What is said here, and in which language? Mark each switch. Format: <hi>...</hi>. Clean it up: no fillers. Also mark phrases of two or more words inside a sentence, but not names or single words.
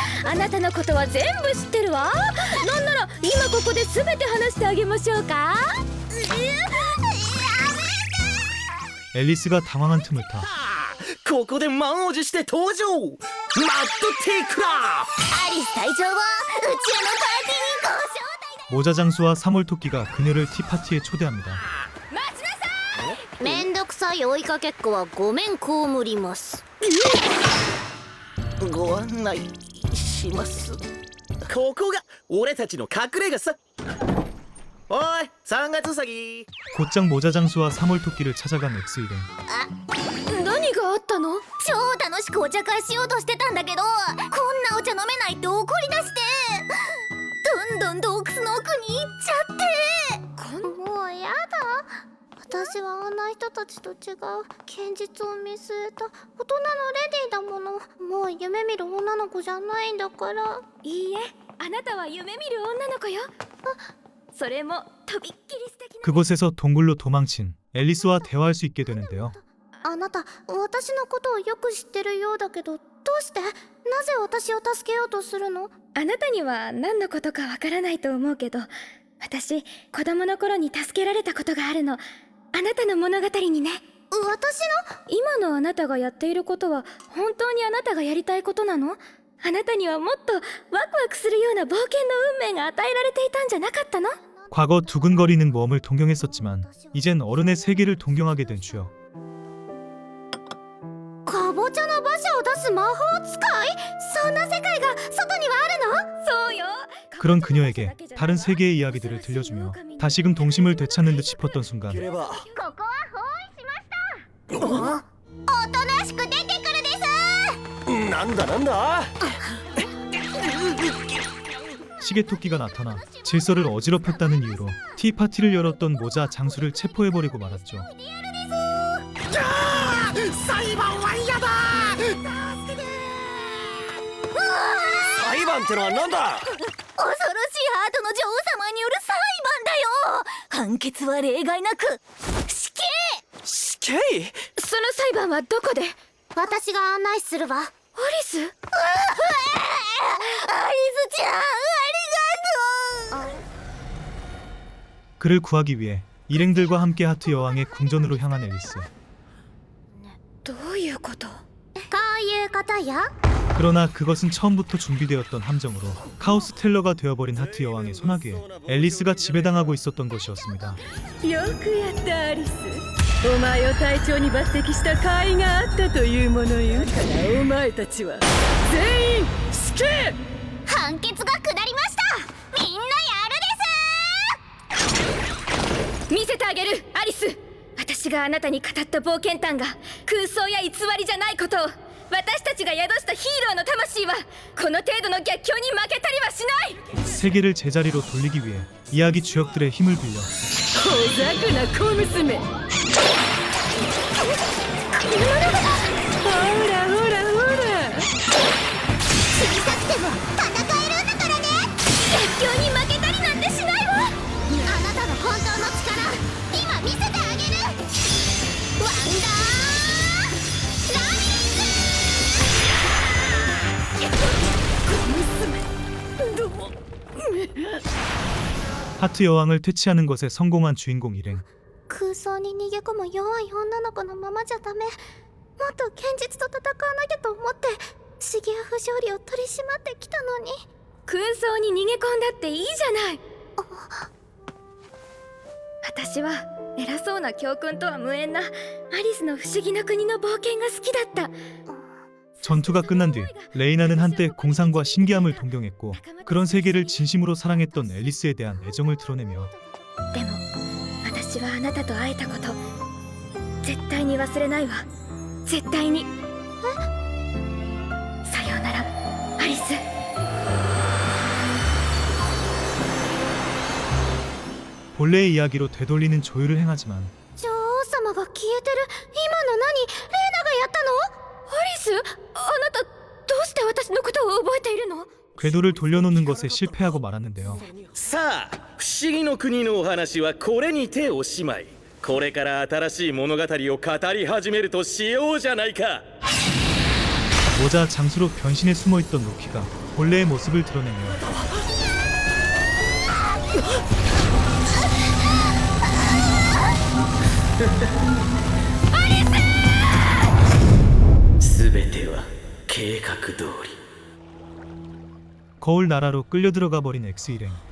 <ja>あなたのことは全部知ってるわ。なんなら今ここで全て話してあげましょうか。</ja> <ko>앨리스가 당황한 틈을 타</ko> <ja>ここで満を持して登場マッドテイクラアリス隊長を宇宙のパーティーにご招待だ。</ja> <ko>모자장수와 사몰토끼가 그녀를 티파티에 초대합니다.</ko> <ja>めんどくさい追いかけっこはごめん被ります。ご案内します。ここが俺たちの隠れ家さ。おい3月うさぎ</ja> <ko>곧장 모자장수와 사몰토끼를 찾아간 엑스 일행.</ko> <ja>何があったの？超楽しくお茶会しようとしてたんだけど、こんなお茶飲めないって怒り出して、どんどん洞窟の奥に行っちゃって。もうやだ。私はあんな人たちと違う現実を見据えた大人のレディーだもの。もう夢見る女の子じゃないんだから。いいえ、あなたは夢見る女の子よ。それもとびっきり素敵な。</ja> <ko>그곳에서 동굴로 도망친 앨리스와 대화할 수 있게 되는데요.</ko> <ja>あなた、私のことをよく知ってるようだけど、どうして？なぜ私を助けようとするの？あなたには何のことかわからないと思うけど、私子供の頃に助けられたことがあるの。あなたの物語にね。私の？今のあなたがやっていることは本当にあなたがやりたいことなの？あなたにはもっとワクワクするような冒険の運命が与えられていたんじゃなかったの？</ja> <ko>과거 두근거리는 모험을 동경했었지만 이젠 어른의 세계를 동경하게 된 주역.</ko> <ja>かぼちゃの馬車を出す魔法使い？そんな世界が外にはあるの？そうよ。</ja> <ko>그런 그녀에게 다른 세계의 이야기들을 들려주며 다시금 동심을 되찾는 듯 싶었던 순간</ko> <ja>ければここは包囲しました。おとなしく出てくるです。なんだなんだ</ja> <ko>시계토끼가 나타나 질서를 어지럽혔다는 이유로 티파티를 열었던 모자 장수를 체포해버리고 말았죠.</ko> <ja>裁判は嫌だ裁判ってのはなんだ恐ろしいハートの女王様による裁判だよ。判決は例外なく死刑。死刑その裁判はどこで？私が案内するわ。アリス？アリスちゃん、ありがとう。</ja> <ko>그를 구하기 위해 일행들과 함께 하트 여왕의 궁전으로 향한 앨리스.</ko> <ja>どういうこと？こういうことよ。</ja> <ko>그러나 그것은 처음부터 준비되었던 함정으로 카오스 텔러가 되어버린 하트 여왕의 소나기에 앨리스가 지배당하고 있었던 것이었습니다.</ko> <ja>よくやったアリス。お前を隊長に抜擢した甲斐があったというものよ。からお前たちは全員死刑。判決が下りました。みんなやるです。見せてあげるアリス。私があなたに語った冒険譚が空想や偽りじゃないことを。私たちが宿したヒーローの魂はこの程度の逆境に負けたりはしない。</ja> <ko>세계를 제자리로 돌리기 위해 이야기 주역들의 힘을 빌려</ko> <ja>小ざくな小娘。ほらほらほら。小さくても戦えるんだからね。逆境に負けたりなんてしないわ。あなたの本当の力、今見せてあげる。ワンダーラミリス。</ja> <ko>하트 여왕을 퇴치하는 것에 성공한 주인공 일행.</ko> <ja>空想に逃げ込む弱い女の子のままじゃダメ。もっと現実と戦わなきゃと思って不思議や不条理を取り締まってきたのに。空想に逃げ込んだっていいじゃない。私は偉そうな教訓とは無縁なアリスの不思議な国の冒険が好きだった。</ja> <ko>전투가 끝난 뒤 레이나는 한때 공상과 신기함을 동경했고 그런 세계를 진심으로 사랑했던 앨리스에 대한 애정을 드러내며</ko> <ja>でも私はあなたと会えたこと絶対に忘れないわ。絶対に。さようならアリス。</ja> <ko>본래의 이야기로 되돌리는 조율을 행하지만</ko> <ja>女王様が消えてる。今私のことを覚えているの？</ja> <ko>궤도를 돌려놓는 것에 실패하고 말았는데요.</ko> <ja>さあ不思議の国のお話はこれにておしまい。これから新しい物語を語り始めるとしようじゃないか。</ja> <ko>모자 장수로 변신해 숨어있던 로키가 본래의 모습을 드러내며</ko> <ja>すべては計画通り。</ja> <ko>거울 나라로 끌려 들어가 버린 X 일행.</ko>